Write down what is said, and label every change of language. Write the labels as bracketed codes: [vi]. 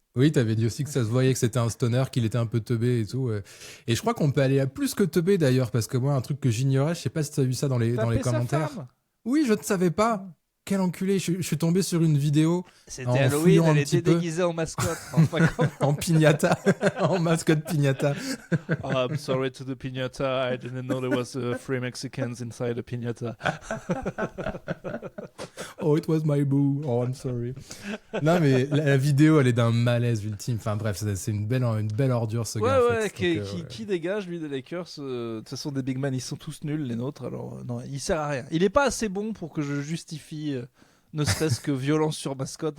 [fr] Oui, t'avais dit aussi que ça se voyait que c'était un stoner, qu'il était un peu teubé et tout. Et je crois qu'on peut aller à plus que teubé d'ailleurs, parce que moi, un truc que j'ignorais, je sais pas si t'as vu ça dans les commentaires. Oui, je ne savais pas. Quel enculé, je suis tombé sur une vidéo. C'était Halloween, elle était déguisée en mascotte. En piñata, en mascotte piñata. [en] Oh, I'm sorry to the piñata, I didn't know there was 3 Mexicans inside a piñata. Oh, it was my boo. Oh, I'm sorry. [fr] Non, mais la vidéo, elle est d'un malaise ultime. Enfin bref, c'est une belle ordure, ce gars. Ouais, qui dégage, lui, des Lakers. De toute façon, des big man, ils sont tous nuls, les nôtres. Alors, non, il sert à rien. Il est pas assez bon pour que je justifie ne serait-ce que violence sur mascotte.